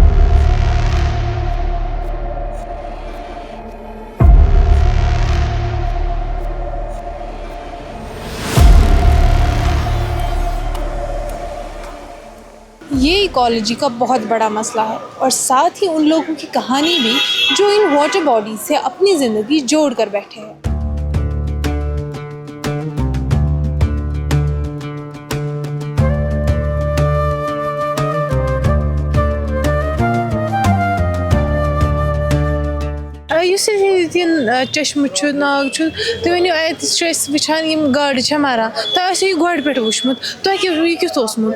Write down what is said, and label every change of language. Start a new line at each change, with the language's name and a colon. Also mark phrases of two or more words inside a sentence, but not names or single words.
Urdu: یہ ایکالوجی کا بہت بڑا مسئلہ ہے اور ساتھ ہی ان لوگوں کی کہانی بھی جو ان
English: water bodies
Urdu: سے اپنی زندگی جوڑ کر بیٹھے ہیں.
Kashmiri: یُس ییٚتٮ۪ن چشمہٕ چھُ ناگ چھُ تُہۍ ؤنِو اَتہِ چھِ أسۍ وٕچھان یِم گاڈٕ چھےٚ مَران تۄہہِ آسیو یہِ گۄڈٕ پٮ۪ٹھ وٕچھمُت تۄہہِ یہِ کیُتھ اوسمُت؟